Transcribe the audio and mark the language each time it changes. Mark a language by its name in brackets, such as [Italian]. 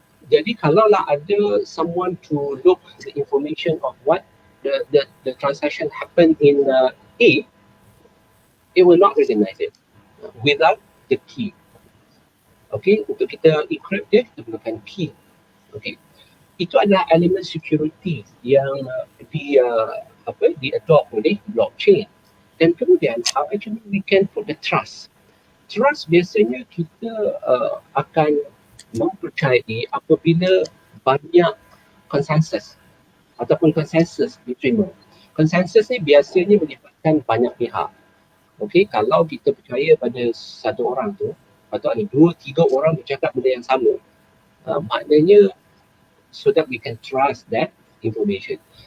[Malay] Jadi kalaulah ada [English] someone to look the information of what the transaction happened in A, it will not recognize it without the key. [Malay] Okay, untuk kita encrypt dia, kita gunakan key. Okay, itu adalah elemen security yang di-adopt oleh blockchain. Dan kemudian, [English] how actually we can put the trust. [Malay] Trust biasanya kita akan mempercayai apabila banyak konsensus ataupun konsensus diterima. Konsensus ni biasanya melibatkan banyak pihak. Okay, kalau kita percaya pada satu orang tu, atau ada 2-3 orang bercakap benda yang sama, maknanya [English] so that we can trust that information.